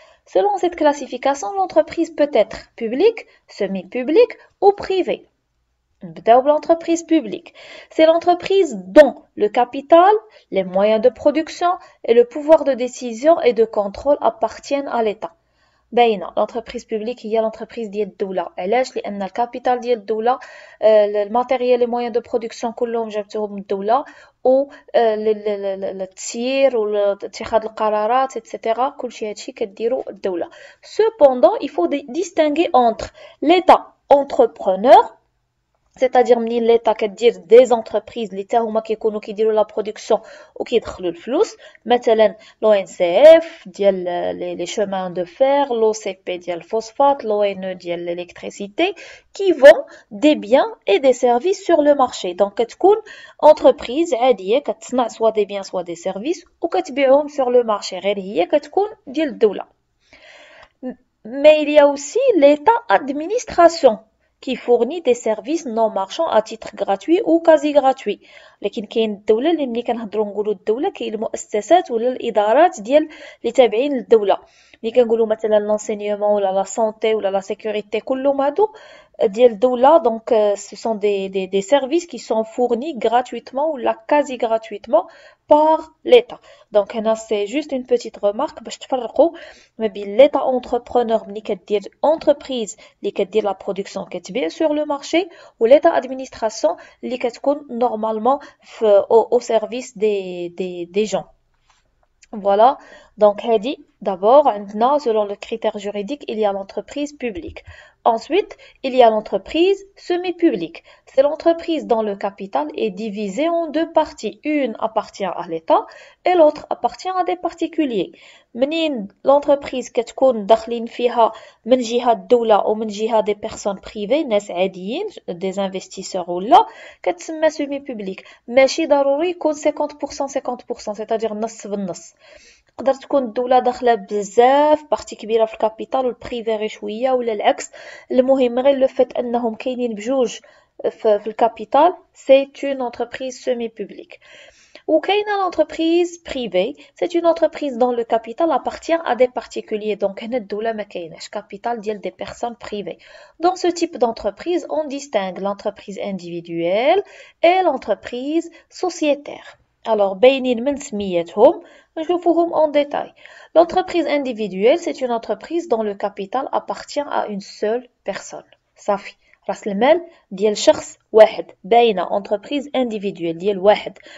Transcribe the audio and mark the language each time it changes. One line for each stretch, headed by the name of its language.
French: Selon cette classification, l'entreprise peut être publique, semi-publique ou privée. L'entreprise publique, c'est l'entreprise dont le capital, les moyens de production et le pouvoir de décision et de contrôle appartiennent à l'État.
Arabic: باينه
French: l'entreprise publique
Arabic: هي l'entreprise ديال الدوله. علاش؟ لان الكابيتال ديال الدوله، الماتيريال، لي موين دو برودكسيون كلهم جابتهم من الدوله، و التسيير واتخاذ القرارات etc. كلشي هادشي كديرو الدوله.
French: Cependant, il faut distinguer entre l'état entrepreneur,
Arabic: c'est-à-dire منين l'État كدير des entreprises اللي حتى هما كيكونوا كيديروا لا برودكسيون وكيدخلوا الفلوس، مثلا لو ان سي اف ديال لي شومان دو فير، لو سي بي ديال الفوسفات، لو ان ديال l'électricité,
French: qui vend des biens et des services sur le marché.
Arabic: Donc كتكون entreprise عاديه كتصنع soit des biens soit des services وكتبيعهم
French: sur le marché،
Arabic: غير هي كتكون ديال الدوله.
French: Mais il y a aussi l'état administration qui fournit des services non marchands à titre gratuit ou quasi gratuit.
Arabic: لكن كاين الدولة اللي ملي كنهضروا نقولوا الدولة كاين المؤسسات ولا الإدارات ديال اللي تابعين للدولة. ملي كنقولوا مثلا l'enseignement ولا la santé ولا la sécurité كلهم هادو ديال الدولة.
French: Donc ce sont des services qui sont fournis gratuitement ou quasi gratuitement par l'État. Donc هنا c'est juste une petite remarque
Arabic: باش تفرقوا ما بين
French: l'état entrepreneur ملي كدير entreprise اللي كدير la production كتبيع sur le marché و l'état administration اللي كتكون normalement au service des gens. Voilà, donc
Arabic: هادي
French: d'abord عندنا selon le critère juridique il y a l'entreprise publique. Ensuite, il y a l'entreprise semi-publique. C'est l'entreprise dont le capital est divisé en deux parties. Une appartient à l'État et l'autre appartient à des particuliers.
Arabic: منين l'entreprise كتكون داخلين فيها من جهة الدولة أو من جهة
French: des personnes privées
Arabic: ناس عاديين des investisseurs ولا كتسمى semi-publique. ماشي ضروري يكون 50% 50%،
French: c'est-à-dire
Arabic: نص بالنص. تقدر تكون الدولة داخلة بزاف بارتي كبيرة في الكابيتال والبريفي غير شوية ولا العكس. المهم غير لو فات انهم كاينين بجوج في الكابيتال سي
French: une entreprise semi-publique. Ou
Arabic: كاينه
French: l'entreprise privée, c'est une entreprise dont le capital appartient à des particuliers.
Arabic: Donc هنا الدولة ما كايناش capital ديال
French: des personnes privées. Dans ce type d'entreprise, on distingue l'entreprise individuelle et l'entreprise sociétaire.
Arabic: Alors باينين من سميتهم نشوفوهم
French: en détail. L'entreprise individuelle, c'est une entreprise dont le capital appartient à une seule personne.
Arabic: صافي، راس المال ديال شخص واحد. باينه
French: entreprise individuelle
Arabic: ديال واحد.